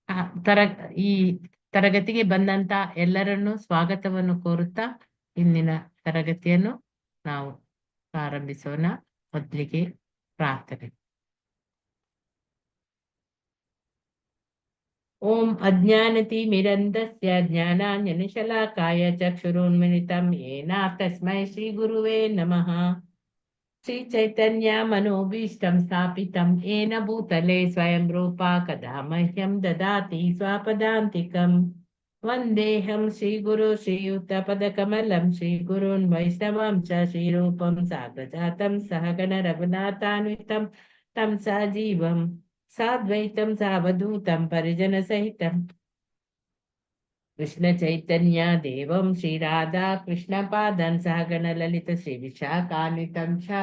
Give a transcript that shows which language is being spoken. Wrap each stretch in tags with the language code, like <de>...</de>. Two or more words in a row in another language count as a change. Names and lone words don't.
<kn>ತರ ಈ ತರಗತಿಗೆ ಬಂದಂತ ಎಲ್ಲರನ್ನೂ ಸ್ವಾಗತವನ್ನು ಕೋರುತ್ತಾ ಇಂದಿನ ತರಗತಿಯನ್ನು ನಾವು ಪ್ರಾರಂಭಿಸೋಣ. ಮೊದಲಿಗೆ ಪ್ರಾರ್ಥನೆ.</kn> <sa>ಓಂ ಅಜ್ಞಾನತಿಮಿರಂಧಸ್ಯ ಜ್ಞಾನಾಂಜನಶಲಾಕಾಯ ಚಕ್ಷುರುನ್ಮಿಲಿತಂ ಯೇನ ತಸ್ಮೈ ಶ್ರೀ ಗುರುವೇ ನಮಃ. ಶ್ರೀ ಚೈತನ್ಯ ಮನೋಭೀಷ್ಟಂ ಸ್ಥಾಪಿತಂ येन ಭೂತಲೆ ಸ್ವಯಂ ರೂಪ ಕದಾ ಮಹ್ಯಂ ದದಾತಿ ಸ್ವಪದಾಂತಿಕಂ. ವಂದೇಹಂ ಶ್ರೀಗುರು ಶ್ರೀಯುತಪದಕಮಲಂ ಶ್ರೀಗುರುನ್ ವೈಷ್ಣವಂ ಚ ಶ್ರೀರೂಪಂ ಸಾಗ್ರಜಾತಂ ಸಹಗಣ ರಘುನಾಥಾನ್ವಿತಂ ತಂ ಸಜೀವಂ ಸಾದ್ವೈತಂ ಸಾವಧೂತಂ ಪರಿಜನ ಸಹಿತಂ ಕೃಷ್ಣ ಚೈತನ್ಯ ದೇವಂ ಶ್ರೀ ರಾಧಾ ಕೃಷ್ಣ ಪಾದನ್ ಸಹಗಣ ಲಲಿತ ಶ್ರೀ ವಿಶಾಖಾನ್ವಿತಂ ಚ.</sa>